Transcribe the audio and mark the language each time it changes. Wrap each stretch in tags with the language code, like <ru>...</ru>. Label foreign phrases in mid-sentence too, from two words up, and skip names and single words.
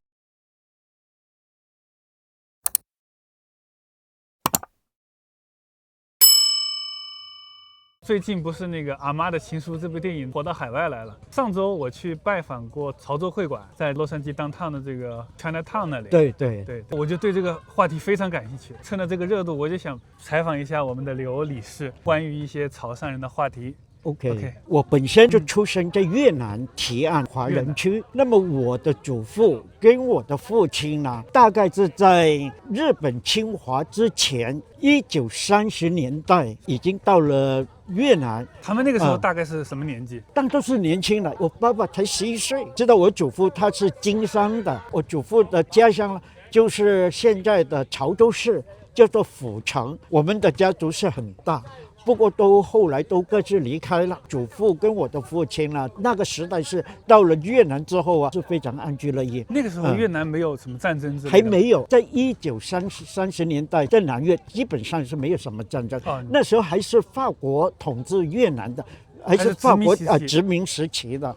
<zh>最近不是那个《阿媽的情書》這部電影火到海外來了。上周我去拜訪過潮州會館，在洛杉磯 downtown 的這個 Chinatown 那裡。對，我就對這個話題非常感興趣。趁着這個熱度，我就想採訪一下我們的劉理事，關於一些潮汕人的話題。OK，我本身就出生在越南堤岸華人區。那麼我的祖父跟我的父親呢，大概是在日本侵華之前，1930年代已經到了越南。他們那個時候大概是什麼年紀？但都是年輕的。我爸爸才11歲，知道我祖父他是經商的。我祖父的家鄉就是現在的潮州市，叫做府城。我們的家族是很大。不過後來都各自離開了。祖父跟我的父親呢，那個時代是到了越南之後啊，是非常安居樂業。那個時候越南沒有什麼戰爭之類的，還沒有。在1930年代，在南越基本上是沒有什麼戰爭。那時候還是法國統治越南的，還是法國殖民時期的。</zh>